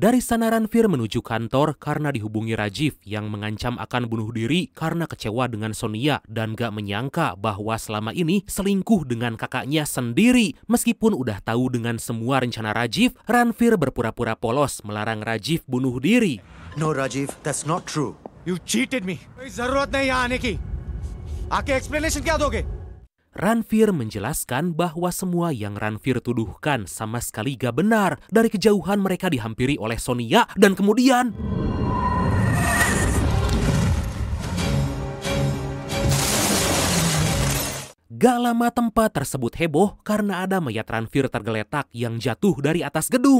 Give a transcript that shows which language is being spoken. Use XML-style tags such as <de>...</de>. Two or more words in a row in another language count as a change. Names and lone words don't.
<id>Dari sana Ranveer menuju kantor karena dihubungi Rajiv yang mengancam akan bunuh diri karena kecewa dengan Sonia dan gak menyangka bahwa selama ini selingkuh dengan kakaknya sendiri. Meskipun udah tahu dengan semua rencana Rajiv, Ranveer berpura-pura polos melarang Rajiv bunuh diri.</id> <en>No, Rajiv, that's not true. You cheated me.</en> <hi>कोई जरूरत नहीं यहाँ आने की. आके explanation क्या दोगे?</hi> <id>Ranveer menjelaskan bahwa semua yang Ranveer tuduhkan sama sekali gak benar. Dari kejauhan mereka dihampiri oleh Sonia dan kemudian gak lama tempat tersebut heboh karena ada mayat Ranveer tergeletak yang jatuh dari atas gedung.</id>